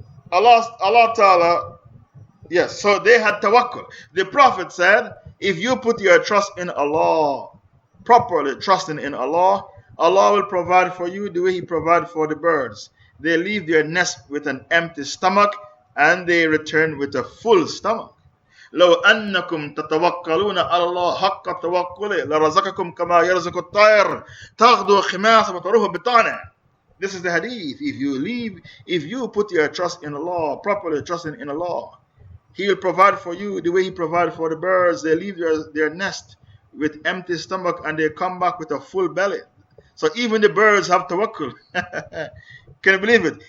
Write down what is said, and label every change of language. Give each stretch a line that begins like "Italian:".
English: Allah Ta'ala, yes, so they had tawakkul. The Prophet said, if you put your trust in Allah, properly trusting in Allah, Allah will provide for you the way He provided for the birds. They leave their nest with an empty stomach and they return with a full stomach.
Arabic: لو أنكم تتوكلون على الله حق توكله لرزقكم كما يرزق الطير تغدو خماصا وتروح بطانا.
English: This is the hadith. If you put your trust in Allah, properly trusting in Allah, He will provide for you the way He provided for the birds. They leave their nest with empty stomach and they come back with a full belly. So even the birds have tawakkul. Can you believe it?